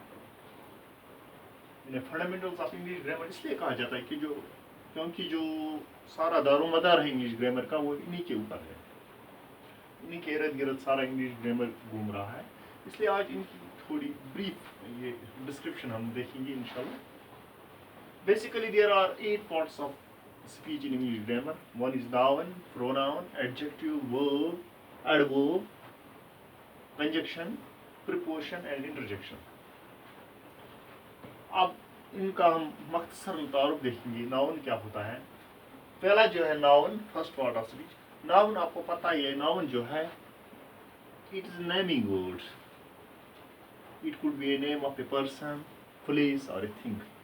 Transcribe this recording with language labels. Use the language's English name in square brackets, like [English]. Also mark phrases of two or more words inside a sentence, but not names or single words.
[Hindi] इन्हें [English] fundamentals of English grammar [Hindi] इसलिए कहा जाता है कि क्योंकि जो सारा दारोमदार है [English] English grammar [Hindi] का वो इन्हीं के ऊपर है, इन्हीं के इर्द गिर्द सारा [English] English grammar [Hindi] घूम रहा है। इसलिए आज इनकी थोड़ी ब्रीफ ये डिस्क्रिप्शन हम देखेंगे इंशाल्लाह। [English] Basically there are 8 parts of speech in English grammar. One is noun, pronoun, adjective, verb, adverb, conjunction, preposition and interjection. [Hindi] अब इनका हम मख्तसर तारुफ देखेंगे। नाउन क्या होता है? पहला जो है नाउन, [English] first part of speech. [Hindi] नाउन आपको पता ही है, नाउन जो है [English] it is naming word. it could be a name of a person, place or a thing.